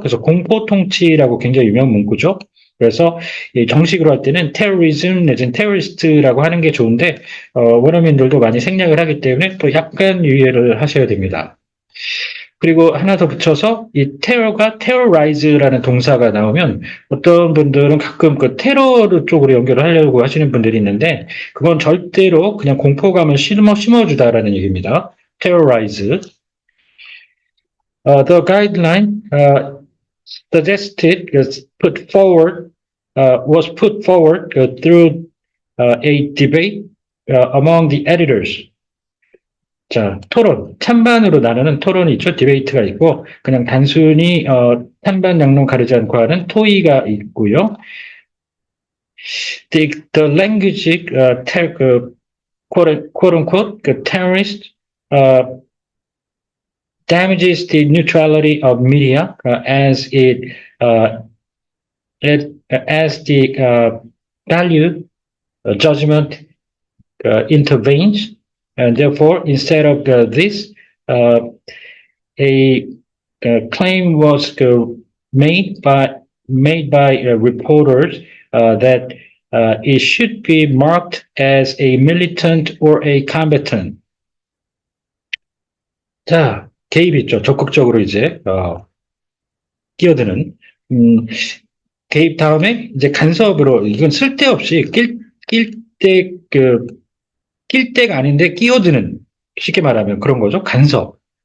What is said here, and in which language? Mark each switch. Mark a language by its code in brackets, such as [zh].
[ko] 그래서 공포 통치라고 굉장히 유명 문구죠. 그래서 정식으로 할 때는 terrorism 내지는 terrorist라고 하는 게 좋은데 원어민들도 많이 생략을 하기 때문에 또 약간 유의를 하셔야 됩니다. 그리고 하나 더 붙여서 이 테러가 terrorize라는 동사가 나오면 어떤 분들은 가끔 그 테러 쪽으로 연결을 하려고 하시는 분들이 있는데 그건 절대로 그냥 공포감을 심어주다라는 얘기입니다. [en] terrorize. The guideline suggested was put forward through a debate among the editors. [ko] 자, 토론, 찬반으로 나누는 토론이 있죠. 디베이트가 있고 그냥 단순히 찬반 양론 가르지 않고 하는 토의가 있고요. [en] The language, quote unquote, terrorist damages the neutrality of media as the value judgment intervenes. And therefore, instead of this, a claim was made by reporters that it should be marked as a militant or a combatant. [ko] 자, 개입 있죠. 적극적으로 이제 끼어드는 개입 다음에 이제 간섭으로 이건 쓸데없이 낄 때가 아닌데 끼어드는 쉽게 말하면 그런 거죠. 간섭.